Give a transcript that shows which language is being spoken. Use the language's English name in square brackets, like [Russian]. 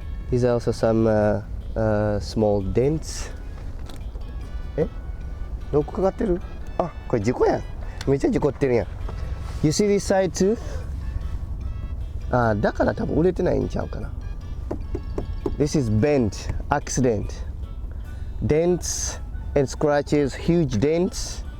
[English] These are also some small dents. [Japanese] どこかかってる？あ、これ事故やん。めっちゃ事故ってるやん。 [English] You see this side too? [Japanese] だから多分売れてないんちゃうかな。 [English] This is bent, accident. Dents and scratches, huge dents.